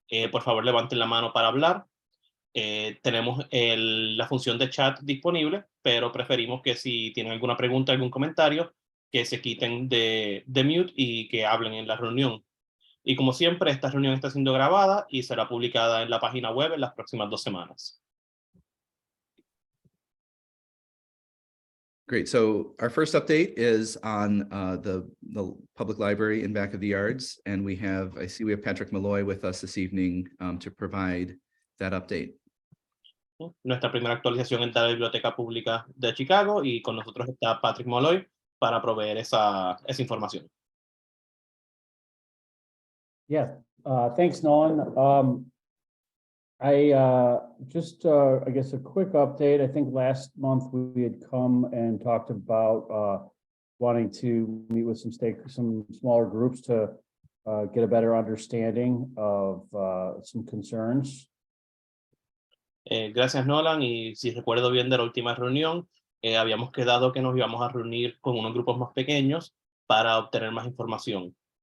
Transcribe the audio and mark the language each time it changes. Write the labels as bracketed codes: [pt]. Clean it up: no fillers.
[es] Por favor, levanten la mano para hablar. Tenemos la función de chat disponible, pero preferimos que si tienen alguna pregunta, algún comentario, que se quiten de mute y que hablen en la reunión. Y como siempre, esta reunión está siendo grabada y será publicada en la página web en las próximas 2 semanas. [en] Great. So our first update is on the public library in Back of the Yards. And I see we have Patrick Malloy with us this evening to provide that update. [es] Nuestra primera actualización es de la Biblioteca Pública de Chicago y con nosotros está Patrick Malloy para proveer esa información. [en] Yeah, thanks, Nolan. I guess a quick update. I think last month we had come and talked about wanting to meet with some smaller groups to get a better understanding of some concerns. [es] Gracias, Nolan. Y si recuerdo bien de la última reunión, habíamos quedado que nos íbamos a reunir con unos grupos más pequeños para obtener más información.